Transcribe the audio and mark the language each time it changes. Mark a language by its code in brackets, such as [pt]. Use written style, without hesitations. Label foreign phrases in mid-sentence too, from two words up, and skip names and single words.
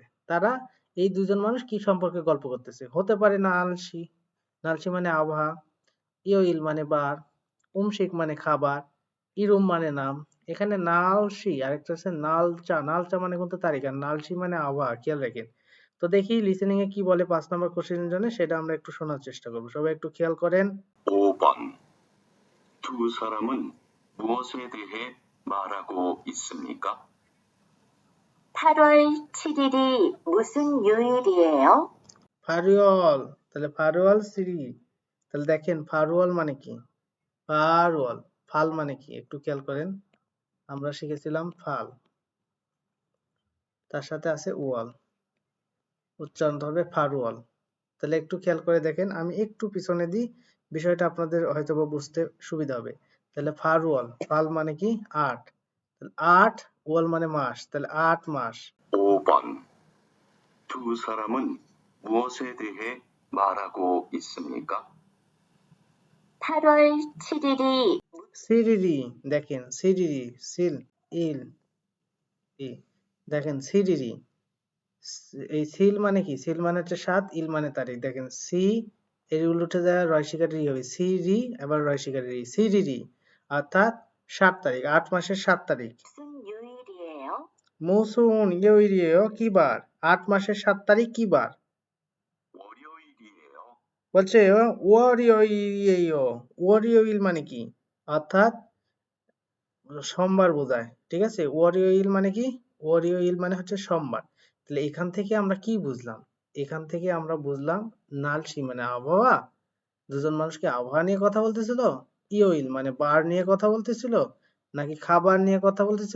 [bn] তারা এই দুজন মানুষ কি সম্পর্কে গল্প করতেছে, হতে পারে নালসি, নালসি মানে আবহাওয়া, ইয়ইল মানে বার, উমশিক মানে খাবার, ইরুম মানে নাম। এখানে নালসি আরেকটা আছে নালচা, নালচা মানে কিন্তু তারিখ, আর নালসি মানে আবহাওয়া, খেয়াল রাখেন। তো দেখি লিসেনিং এ কি বলে 5 নম্বর কোশ্চেনের জন্য, সেটা আমরা একটু শোনার চেষ্টা করবো। সবাই একটু খেয়াল করেন। [ko] 5번. 두 사람은 무엇에 대해 말하고 있습니까? 8월 7일이 무슨 요일이에요? [bn] ফারুয়াল, তাহলে [ko] 팔월 칠일. [bn] তাহলে দেখেন ফারুয়াল মানে কি, ফারুয়াল, ফাল মানে কি একটু খেয়াল করেন। আমরা শিখেছিলাম ফাল, তার সাথে আছে ওয়াল, উচ্চারণ হবে ফারুয়াল। তাহলে একটু খেয়াল করে দেখেন, আমি একটু পিছনে দিই, বিষয়টা আপনাদের হয়তো বা বুঝতে সুবিধা হবে। তাহলে ফারুয়াল, ফাল মানে কি 8, তাহলে 8, ওয়াল মানে মাস, তাহলে 8 মাস। [ko] 5번. 두 사람은 무엇에 대해 말하고 있습니까? 8월 7일이 [bn] সিরিরি, দেখেন সিরিরি, সিল ইল ই, দেখেন সিরিরি, এই সিল মানে কি, সিল মানে হচ্ছে 7, ইল মানে তারিখ। দেখেন সি এর উল উঠে যায় রয় শিকারের ই হবে, সিরি, আবার রয় শিকারের ই, সিরিরি, অর্থাৎ 7 তারিখ, 8 মাসের 7 তারিখ। [ko] 무슨 요일이에요? 무슨 요일이에요? [bn] কি বার? 8 মাসের 7 তারিখ কি বার? [ko] 월요일이에요. [bn] বলছে 월요일이에요। 월요일 মানে কি? অর্থাৎ সোমবার বোঝায়। ঠিক আছে? 월요일 মানে কি? 월요일 মানে হচ্ছে সোমবার। তাহলে এখান থেকে আমরা কি বুঝলাম? এখান থেকে আমরা বুঝলাম নালসি মানে আবহাওয়া। দুজন মানুষ কি আবহাওয়া নিয়ে কথা বলতেছিল? ইওইল মানে বার নিয়ে কথা বলতেছিল? নাকি খাবার নিয়ে কথা বলতেছিল?